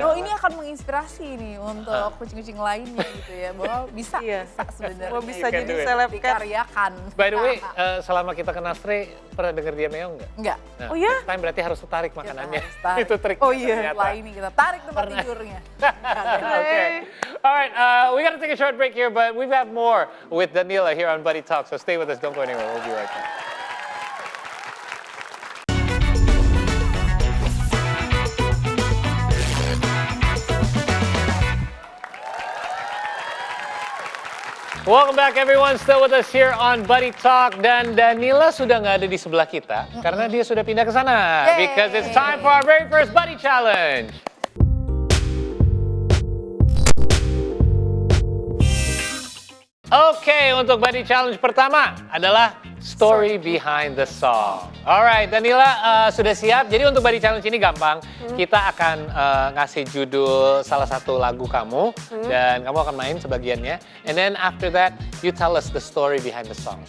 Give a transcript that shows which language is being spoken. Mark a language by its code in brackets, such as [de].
[id] oh ini akan menginspirasi nih untuk kucing-kucing lainnya gitu ya. Bahwa bisa Iya. sebenarnya. Mau bisa [en] You can [id] jadi [en] do it. [id] seleb cat. Dikaryakan. [en] By the way, [id] selama kita kenal Stray, pernah denger dia meong nggak? Enggak. Nah, Oh iya? [en] next time [id] berarti harus tarik makanannya. harus tarik. Itu trik. Oh iya. Setelah ini kita tarik tempat tidurnya. Okay. [en] All right, we got to take a short break here, but we've got more with Danila here on Buddy Talk. So stay with us. Don't go anywhere. We'll be right back. Welcome back everyone, still with us here on Buddy Talk. [id] Dan Danila sudah nggak ada di sebelah kita karena dia sudah pindah ke sana. Yay. [en] Because it's time for our very first Buddy Challenge. [id] Oke, untuk Buddy Challenge pertama adalah [en] story behind the song. Alright, [id] Danila sudah siap. Jadi untuk Buddy Challenge ini gampang. Kita akan ngasih judul salah satu lagu kamu dan kamu akan main sebagiannya. [en] And then after that, you tell us the story behind the song.